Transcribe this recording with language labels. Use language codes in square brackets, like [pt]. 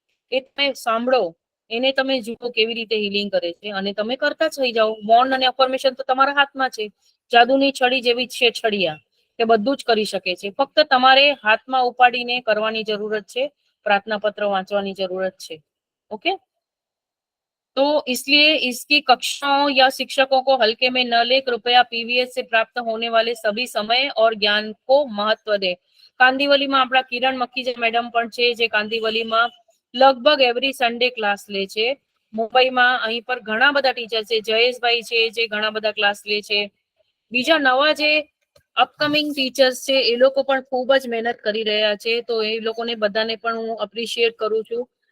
[gu] એ તમે સાંભળો, એને તમે જુઓ કેવી રીતે હીલિંગ કરે છે અને તમે કરતા જ થઈ જાઓ. બોન્ડ અને અફર્મેશન તો તમારા હાથમાં છે. જાદુની છડી જેવી જ છે છડિયા, તે બધું જ કરી શકે છે. ફક્ત તમારે હાથમાં ઉપાડીને કરવાની જરૂરત છે, પ્રાર્થના પત્ર વાંચવાની જરૂરત છે. [hi] ओके, तो इसलिए इसकी कक्षाओं या शिक्षकों को हल्के में न ले, कृपया पीवीएस से प्राप्त होने वाले सभी समय और ज्ञान को महत्व दे. [gu] કાંદીવલીમાં આપણા કિરણ મક્કીજા મેડમ પણ છે, જે કાંદીવલીમાં લગભગ એવરી સન્ડે ક્લાસ લે છે. મુંબઈમાં અહીં પર ઘણા બધા ટીચર છે, જયેશભાઈ છે જે ઘણા બધા ક્લાસ લે છે. બીજા નવા જે અપકમિંગ ટીચર્સ છે એ લોકો પણ ખૂબ જ મહેનત કરી રહ્યા છે, તો એ લોકોને બધાને પણ હું અપ્રિશિએટ કરું છું.